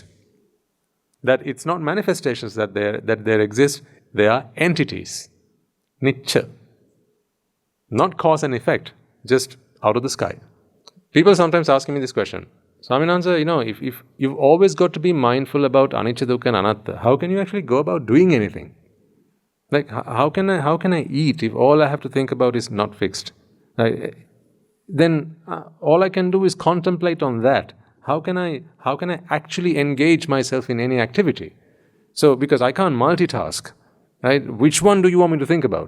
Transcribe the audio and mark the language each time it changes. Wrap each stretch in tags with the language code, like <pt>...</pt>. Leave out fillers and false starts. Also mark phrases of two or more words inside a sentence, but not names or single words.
<en>That it's not manifestations that there exist, they are entities. Nicha. Not cause and effect, just out of the sky. People sometimes ask me this question. Swaminatha, if you've always got to be mindful about anicca, dukkha and anatta, how can you actually go about doing anything? Like, how can I eat if all I have to think about is not fixed? Then all I can do is contemplate on that. How can I actually engage myself in any activity? So, because I can't multitask, right? Which one do you want me to think about?</en>